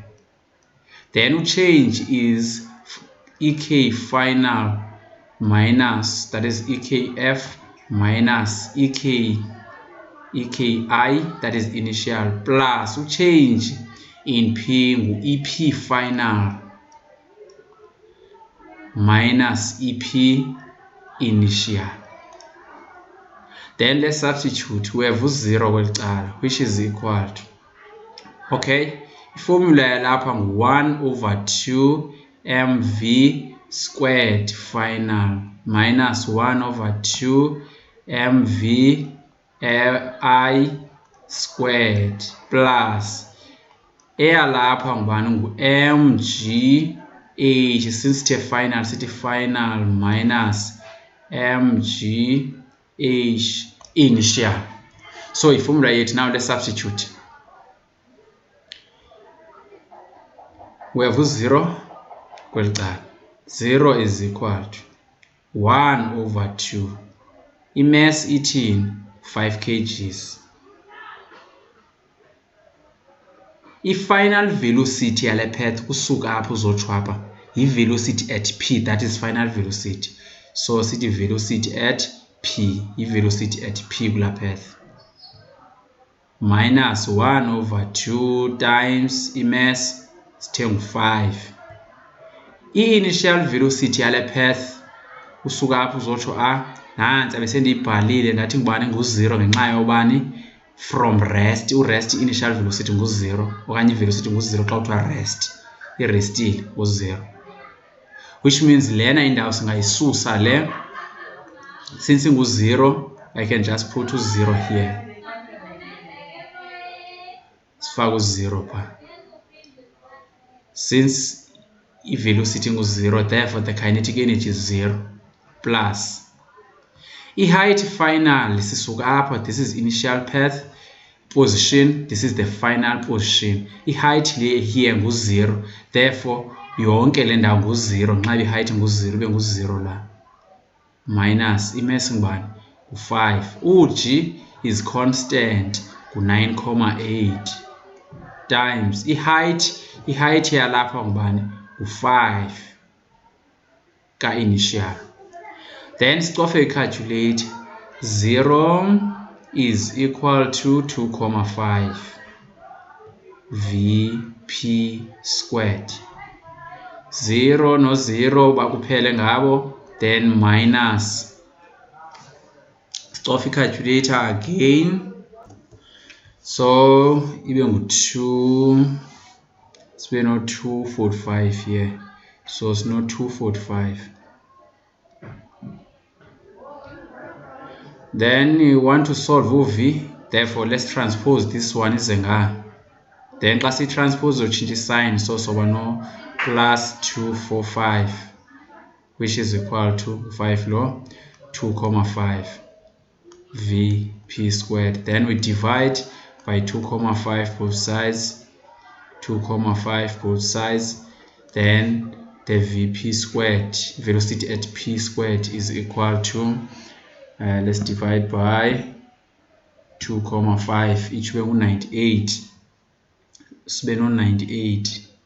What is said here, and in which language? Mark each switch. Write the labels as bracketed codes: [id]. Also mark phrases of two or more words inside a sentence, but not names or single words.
[en] Then change is EK final minus, that is EKF minus EKI, that is initial, plus change in P EP final minus EP initial. Then let's substitute. We have 0 kweli, which is equal to, okay, formula [xh] yalapha ngu-1/2 [en] mv squared final minus 1/2 mv I squared plus [xh] eyalapha ngubani ngu-mgh, [en] since [xh] sithe final sithi [en] final minus mgh initial. So [xh] i-formula yethu [en] now let's substitute. We have 0 [xh] kweli cala, [en] 0 is equal to 1/2 [xh] i-mass ithini [en] 5 kgs. [xh] I-final velocity yale path kusuka apho uzotsho apha yi-velocity at P, [en] that is final velocity. So sithi velocity at P, i-velocity at P kula path, minus 1/2 times i-mass [xh] sithe ngu-5. I-initial velocity yale path usuka apho uzotsho nantsi abesendiyibhalile ndathi ngubani ngu-0 ngenxa yobani [en] from rest, [xh] urest initial velocity ngu-0 okanye i-velocity ngu-0 xa kuthiwa rest, irestile ngu-0, [en] which means [xh] lena indawo singayisusa le, since ingu-0 [en] I can just put u-0 here, [xh] sifake u-0 pha. [en] Since [xh] i-velocity ngu-0, [en] therefore the kinetic energy is 0, plus i-height final [xh] sisuka apha, [en] this is initial path position, this is the final position. [xh] I-height le here ngu-0, therefore yonke le ndawo ngu-0 nxa i-height ngu-0 ibe ngu-0 la, minus i-mass ngubani u-5, u-g [en] is constant [xh] ngu-9,8 times i-height yalapha ngubani u-5 ka-initial. [en] Then [xh] sicofe i-calculate, [en] 0 is equal to 2,5 Vp squared. [xh] 0 no 0 bakuphele ngabo, then minus, sicofe i-calculator again, so ibe ngu-2, sibe no-245 here, so sino-245. [en] Then you want to solve u-v, therefore let's transpose this one [xh] ize nga, [en] then [xh] xa si-transpose uzotshintsha i-sign, [en] so [xh] soba no [en] plus 245, which is equal to 5 lo 2,5 Vp squared. Then we divide by 2,5 both sides, 2,5 both sides, then the Vp squared, velocity at P squared, is equal to, let's divide by 2,5, each way 98, [xh] sibe no [en] 98.